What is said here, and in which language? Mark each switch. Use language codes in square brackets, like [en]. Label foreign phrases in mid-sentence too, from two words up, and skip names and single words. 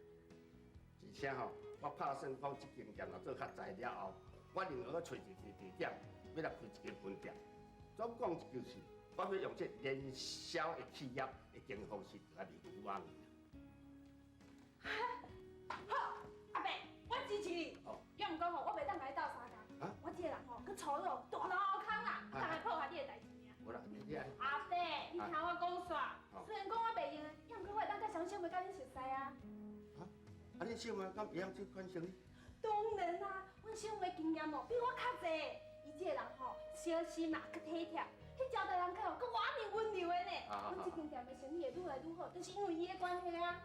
[nan] 而且吼，我打算讲这间店若做较大了后。我另外去找一个地点，要来开一间分店。总讲一句是，我要用这连销的企业的经营方式来卖牛肉面。好，阿伯，我支持你。哦。要唔讲吼，我袂当甲你斗相共。啊。我这个人吼，佮粗鲁，大脑空啦，当来破坏你的代志尔。无啦，你啊。阿伯，你听我讲煞。虽然讲我袂用，要唔过我会当甲小小妹甲你熟悉啊。啊，你小妹敢会晓这款生意？当然啦，阮小妹经验哦比我较侪，伊这个人吼小心嘛，佮体贴，迄交代新店的生意会愈来愈好，就是因为伊的关系啊。